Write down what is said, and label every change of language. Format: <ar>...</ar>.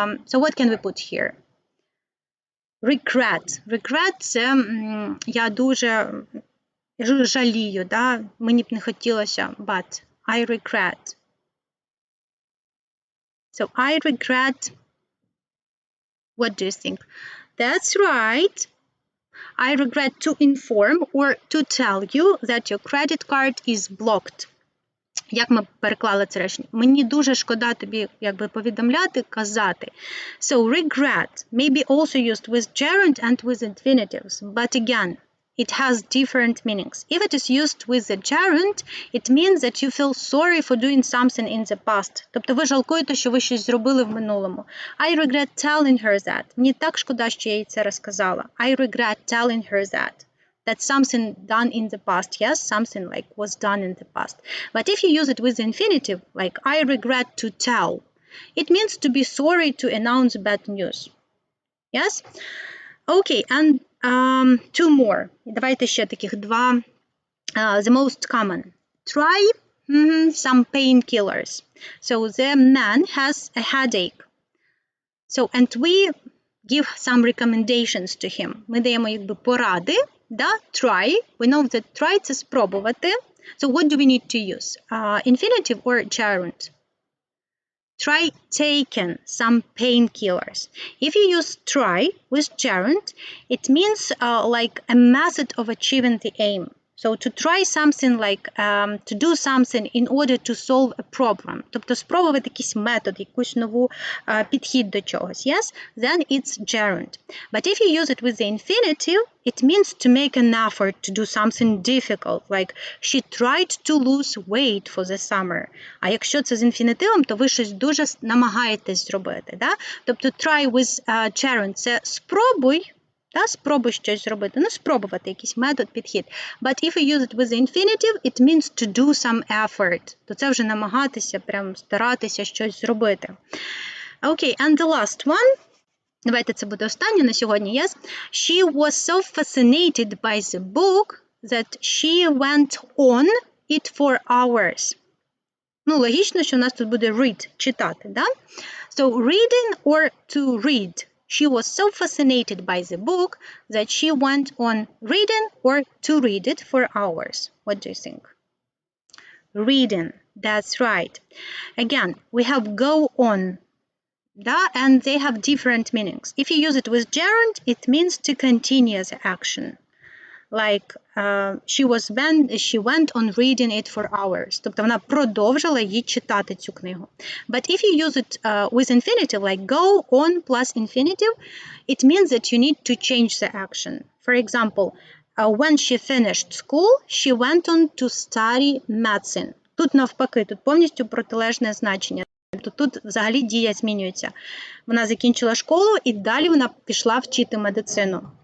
<en>So what can we put here? Regret.</en> <uk>Regret – це я дуже жалію, да? Мені б не хотілося,</uk> <en>but I regret. So I regret. What do you think? That's right. I regret to inform or to tell you that your credit card is blocked.</en> <uk>Як ми переклали це речення? Мені дуже шкода тобі повідомляти, казати.</uk> <en>So regret may be also used with gerund and with infinitives, but again, it has different meanings. If it is used with the gerund, it means that you feel sorry for doing something in the past.</en> <uk>Тобто ви жалкуєте, що ви щось зробили в минулому.</uk> <en>I regret telling her that.</en> <uk>Мені так шкода, що я їй це розказала.</uk> <en>I regret telling her that. That's something done in the past. Yes, something like was done in the past. But if you use it with the infinitive, like I regret to tell, it means to be sorry to announce bad news. Yes? Okay, and two more.</en> <uk>Давайте ще таких два.</uk> <en>The most common. Try some painkillers. So the man has a headache. So, and we give some recommendations to him.</en> <uk>Ми даємо поради. Да? Try.</uk> <en>We know that try –</en> <uk>це спробувати.</uk> <en>So what do we need to use? Infinitive or gerund? Try taking some painkillers. If you use try with gerund, it means like a method of achieving the aim. So to try something like to do something in order to solve a problem.</en> <uk>Тобто спробувати якийсь метод, якусь нову підхід до чогось.</uk> <en>Yes? Then it's gerund. But if you use it with the infinitive, it means to make an effort to do something difficult, like she tried to lose weight for the summer.</en> <uk>А якщо це з інфінітивом, то ви щось дуже намагаєтесь зробити. Да? Тобто</uk> <en>try with gerund</en> <uk>– це спробуй, да, спробуй щось зробити, ну спробувати якийсь метод, підхід.</uk> <en>But if you use it with the infinitive, it means to do some effort.</en> <uk>То це вже намагатися, прям старатися щось зробити.</uk> <en>Okay, and the last one.</en> <uk>Давайте це буде останнє на сьогодні, yes?</uk> <en>She was so fascinated by the book that she went on it for hours.</en> <uk>Ну, логічно, що у нас тут буде read, читати, да?</uk> <en>So, reading or to read. She was so fascinated by the book that she went on reading or to read it for hours. What do you think? Reading, that's right. Again, we have go on. Да? And they have different meanings. If you use it with gerund, it means to continue the action. Like she went on reading it for hours.</en> <uk>Тобто вона продовжила її читати цю книгу.</uk> <en>But if you use it with infinitive, like go on plus infinitive, it means that you need to change the action. For example, when she finished school, she went on to study medicine.</en> <uk>Тут навпаки, тут повністю протилежне значення. Тобто тут взагалі дія змінюється. Вона закінчила школу і далі вона пішла вчити медицину.</uk>